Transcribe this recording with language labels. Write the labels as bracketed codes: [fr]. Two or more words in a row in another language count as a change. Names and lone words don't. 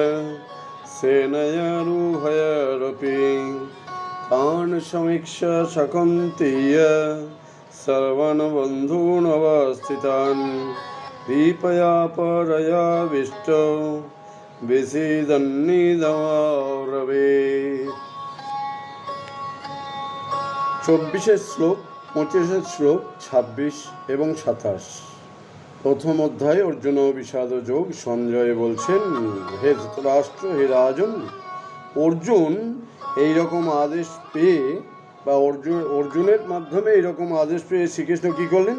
[sa] सेनयारोहयरपि तान् समीक्ष्य शकौन्तेय सर्वान् बन्धून् अवस्थितान् कृपया परयाविष्टो विषीदन्निदमाब्रवीत्। [bn] 24 শ্লোক, 25 শ্লোক, 26 এবং 27। প্রথম অধ্যায় অর্জুন ও বিষাদ যোগ। সঞ্জয় বলছেন, হে ধৃতরাষ্ট্র, হে রাজন, অর্জুন এইরকম আদেশ পেয়ে বা অর্জুনের মাধ্যমে এইরকম আদেশ পেয়ে শ্রীকৃষ্ণ কী করলেন?